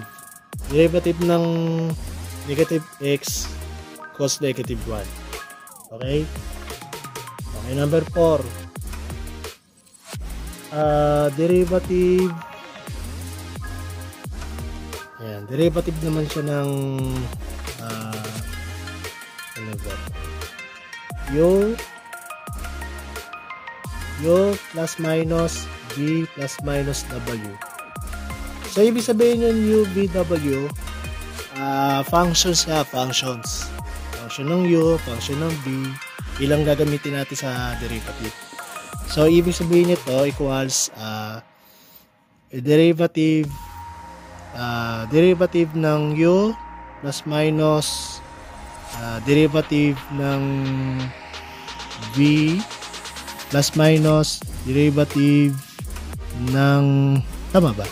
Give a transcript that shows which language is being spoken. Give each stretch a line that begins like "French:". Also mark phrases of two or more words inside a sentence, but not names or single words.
English: Derivative ng negative x equals negative 1. Okay? Okay, number 4. Derivative. Ayan, derivative
Filipino: naman siya ng
English: u plus minus v plus minus w. So,
Filipino: ibig sabihin yun, u, v, w, functions siya, functions. Function ng u, function ng v, ilang gagamitin natin sa derivative.
English: So,
Filipino: ibig sabihin nito
English: equals derivative ng u plus minus derivative ng v plus minus derivative ng,
Filipino: tama ba?